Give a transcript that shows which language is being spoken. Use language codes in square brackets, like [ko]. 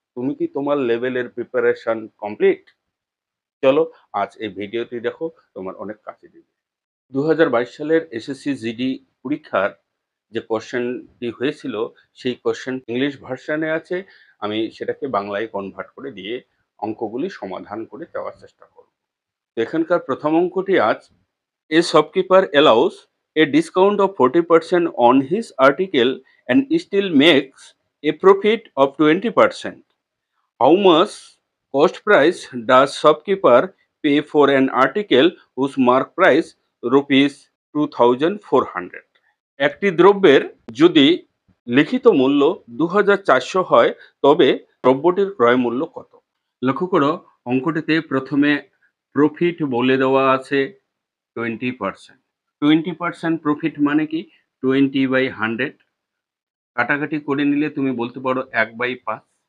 [bn] তুমি কি তোমার লেভেলের প্রিপারেশন কমপ্লিট? চলো আজ এই ভিডিওটি দেখো, তোমার অনেক কাজে দিবে। 2022 সালের এসএসসি জিডি পরীক্ষার যে কোশ্চেনটি হয়েছিল, সেই কোশ্চেন ইংলিশ ভার্সনে আছে। আমি সেটাকে বাংলায় কনভার্ট করে দিয়ে অঙ্কগুলি সমাধান করে দেওয়ার চেষ্টা করব। তো এখানকার প্রথম অঙ্কটি আজ: [en] A shopkeeper allows a discount of 40% on his article and still makes a profit of 20%. How much cost price does shopkeeper pay for an article whose mark price rupees 2400? [bn] একটি দ্রব্যের যদি লিখিত মূল্য 2400 হয়, তবে দ্রব্যটির ক্রয় মূল্য কত? লক্ষ্য করো, অঙ্কটিতে প্রথমে প্রফিট বলে দেওয়া আছে 20%। 20% প্রফিট মানে কি? 20/100 কাটাকাটি করে নিলে তুমি বলতে পারো 1/5।